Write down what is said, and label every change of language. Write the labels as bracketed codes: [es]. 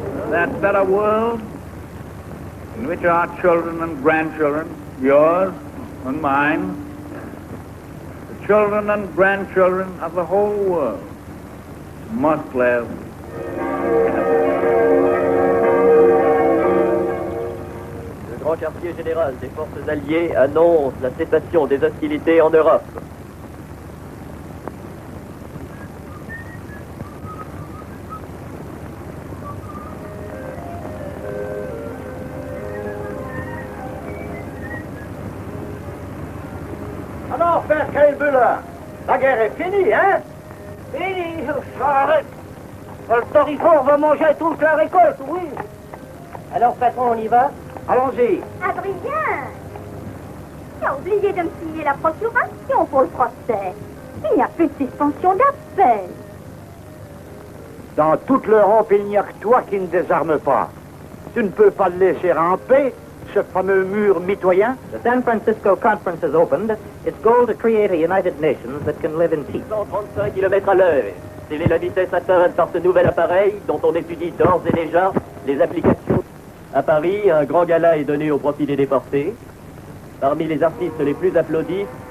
[en] That better world in which our children and grandchildren, yours and mine, the children and grandchildren of the whole world must live. [fr] Le grand quartier général des forces alliées annonce la cessation des hostilités en Europe. Alors, Père Kailbüller, la guerre est finie, hein? Fini, arrête. Le Torifort va manger toute la récolte, oui. Alors, patron, on y va? Allons-y. Adrien, tu as oublié de me signer la procuration pour le procès. Il n'y a plus de suspension d'appel. Dans toute l'Europe, il n'y a que toi qui ne désarmes pas. Tu ne peux pas le laisser ramper, ce fameux mur mitoyen. [en] The San Francisco Conference has opened its goal to create a United Nations that can live in peace. [fr] 135 km à l'heure. Telle est la vitesse atteinte par ce nouvel appareil dont on étudie d'ores et déjà les applications. À Paris, un grand gala est donné au profit des déportés. Parmi les artistes les plus applaudis,